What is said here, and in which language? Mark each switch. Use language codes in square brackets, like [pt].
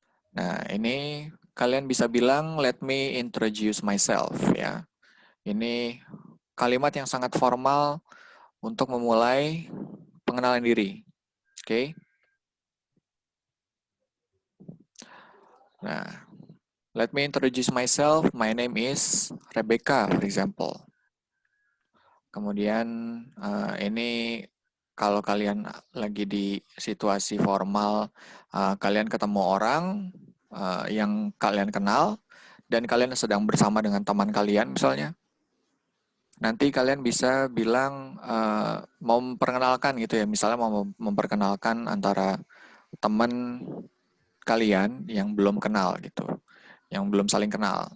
[id] Nah, ini kalian bisa bilang [en] let me introduce myself [id] ya. Ini kalimat yang sangat formal untuk memulai pengenalan diri. Oke. [en] Nah, let me introduce myself. My name is Rebecca, for example. [id] Kemudian ini kalau kalian lagi di situasi formal, kalian ketemu orang yang kalian kenal dan kalian sedang bersama dengan teman kalian misalnya. Nanti kalian bisa bilang mau memperkenalkan gitu ya, misalnya mau memperkenalkan antara teman kalian yang belum kenal gitu, yang belum saling kenal.